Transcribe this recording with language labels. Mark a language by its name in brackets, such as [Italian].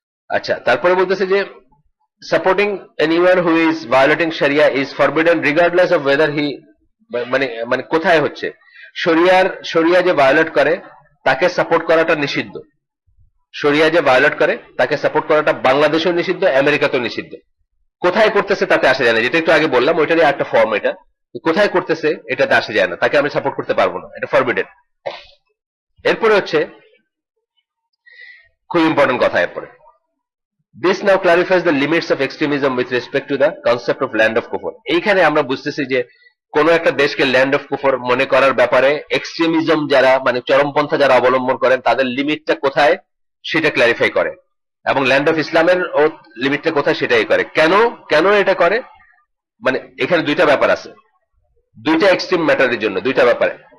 [Bangla] আচ্ছা, তারপরে বলতেছে যে [English] supporting anyone who is violating sharia is forbidden regardless of whether he, [Bangla] মানে মানে কোথায় হচ্ছে শরিয়া যে ভায়োলেট করে তাকে সাপোর্ট করাটা নিষিদ্ধ। শরিয়া যে ভায়োলেট করে তাকে সাপোর্ট করাটা বাংলাদেশেও নিষিদ্ধ, আমেরিকাতেও নিষিদ্ধ। কোথায় করতেছে তাতে আসে যায় না, যেটা একটু আগে বললাম ওইটারই একটা ফর্ম। এটা কোথায় করতেছে এটাতে আসে যায় না, তাকে আমি সাপোর্ট করতে পারবো না, এটা ফরবিডেন। এরপরে হচ্ছে খুব ইম্পর্টেন্ট কথা, এরপরে [English] this now clarifies the limits of extremism with respect to the concept of land of kufr. [Bangla] এইখানে আমরা বুঝতেছি যে কোন একটা দেশকে ল্যান্ড অফ কুফর মনে করার ব্যাপারে এক্সট্রিমিজম যারা, মানে চরমপন্থা যারা অবলম্বন করেন, তাদের লিমিটটা কোথায় সেটা ক্লারিফাই করে, এবং ল্যান্ড অফ ইসলামের ও লিমিটটা কোথায় সেটাই করে। কেন এটা করে, মানে এখানে দুইটা ব্যাপার আছে, দুইটা এক্সট্রিম ম্যাটারের জন্য দুইটা ব্যাপারে।